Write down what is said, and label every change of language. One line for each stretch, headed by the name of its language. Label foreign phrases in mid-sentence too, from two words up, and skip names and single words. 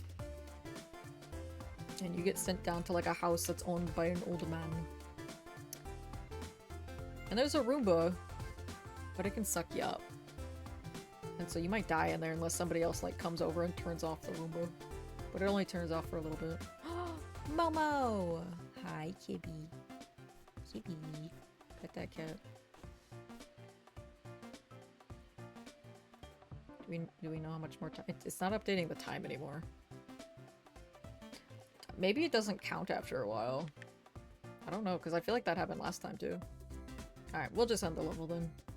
English: And you get sent down to like a house that's owned by an old man. And there's a Roomba, but it can suck you up. And so you might die in there unless somebody else like comes over and turns off the Roomba. But it only turns off for a little bit. Momo! Hi, Kibby. Kibby. Pet that cat. Do we know how much more time? It's not updating the time anymore. Maybe it doesn't count after a while. I don't know, because I feel like that happened last time too. Alright, we'll just end the level then.